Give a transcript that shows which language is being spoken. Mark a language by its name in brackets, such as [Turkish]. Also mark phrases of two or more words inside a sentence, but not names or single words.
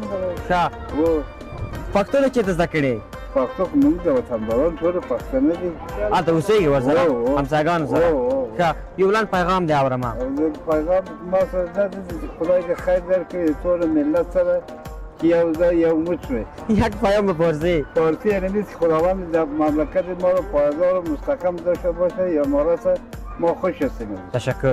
[Pashto] ښه پښتو نه چېرته زده کړې پښتو خو موږ د وطنداران ټول پښتانه دي هلته اوسېږي ورسره همسایګانو سره ښه یو لنډ پیغام دی اورم پیغام ما سره دا دی چې خدای دې خیر درکړي ټول ملت سره که یو ځای یو موټ شوی [Persian] یک پیام بپرسی فارسی یعنی نیست که خداوند در مملکت ما رو پایدار و مستحکم داشته باشه یا ما را ما خوش هستیم تشکر